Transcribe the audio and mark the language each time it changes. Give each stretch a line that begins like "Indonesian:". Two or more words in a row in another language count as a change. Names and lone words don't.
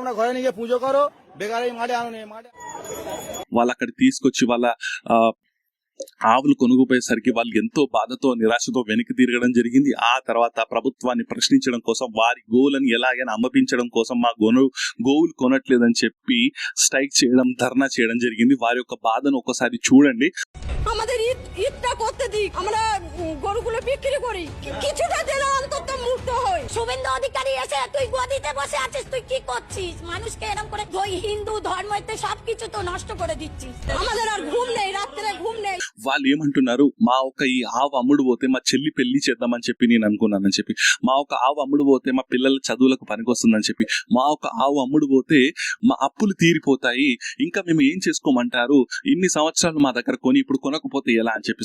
Telugu: వాళ్ళు అక్కడ తీసుకొచ్చి వాళ్ళ ఆవులు కొనుక్కుపోయేసరికి వాళ్ళు ఎంతో బాధతో నిరాశతో వెనక్కి తిరగడం జరిగింది. ఆ తర్వాత ప్రభుత్వాన్ని ప్రశ్నించడం కోసం వారి గోవులను ఎలాగైనా అమ్మపించడం కోసం మా గోవులు కొనట్లేదని చెప్పి స్ట్రైక్ చేయడం, ధర్నా చేయడం జరిగింది. వారి యొక్క బాధను ఒకసారి చూడండి.
Bangla: আমাদের ঈদটা করতে দিক, আমরা গরুগুলো বিক্রি করি, কিছুটা দিলে অন্তত মুক্ত হই। শুভেন্দু অধিকারী এসে তুই গদিতে বসে আছিস, তুই কি করছিস? মানুষকে এরকম করে ওই হিন্দু ধর্মতে সবকিছু তো নষ্ট করে দিচ্ছিস। আমাদের আর ঘুম নেই, রাত্রে ঘুম নেই।
Telugu: వాళ్ళు ఏమంటున్నారు, మా ఒక ఈ ఆవు అమ్ముడు పోతే మా చెల్లి పెళ్లి చేద్దామని చెప్పి నేను అనుకున్నానని చెప్పి, మా ఒక ఆవు అమ్ముడు పోతే మా పిల్లల చదువులకు పనికొస్తుందని చెప్పి, మా ఒక ఆవు అమ్ముడు పోతే మా అప్పులు తీరిపోతాయి, ఇంకా మేము ఏం చేసుకోమంటారు, ఇన్ని సంవత్సరాలు మా దగ్గర కొని ఇప్పుడు కొనకపోతే ఎలా అని చెప్పి.